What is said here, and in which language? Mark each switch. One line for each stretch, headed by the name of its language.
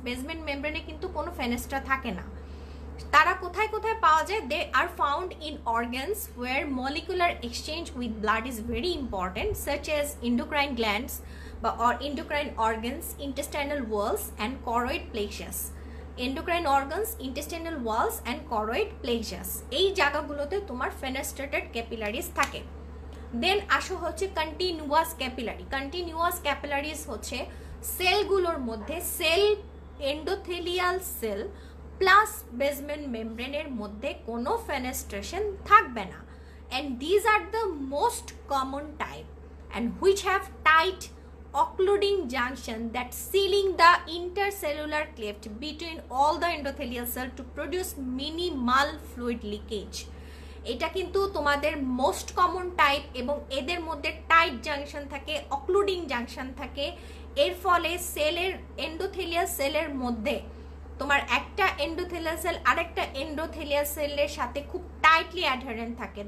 Bangla: Basement মেমব্রেনে কিন্তু কোনো fenestra থাকে না। তারা কোথায় কোথায় পাওয়া যায়?
English: They are found in organs where molecular exchange with blood is very important, such as endocrine glands or endocrine organs, intestinal walls and choroid plexus. Endocrine organs, intestinal walls and choroid plexus,
Bangla: এই জায়গাগুলোতে তোমার ফেনেস্ট্রেটেড capillaries থাকে। দেন আসো হচ্ছে continuous capillary. Continuous capillaries হচ্ছে সেলগুলোর মধ্যে sell, endothelial cell plus basement মেমব্রেনের মধ্যে কোনো ফেনেস্ট্রেশন থাকবে না,
English: and these are the most common type and which have tight occluding junction that sealing the intercellular cleft between all the endothelial cell to produce minimal fluid leakage.
Bangla: এটা কিন্তু তোমাদের most common type এবং এদের মধ্যে tight junction থাকে, অক্লুডিং junction থাকে। এর ফলে সেলের, এন্ডোথেলিয়াল সেলের মধ্যে তোমার একটা এন্ডোথেলিয়াল সেল আরেকটা এন্ডোথেলিয়াল সেলের সাথে খুব টাইটলি অ্যাডহারেন্ট থাকে।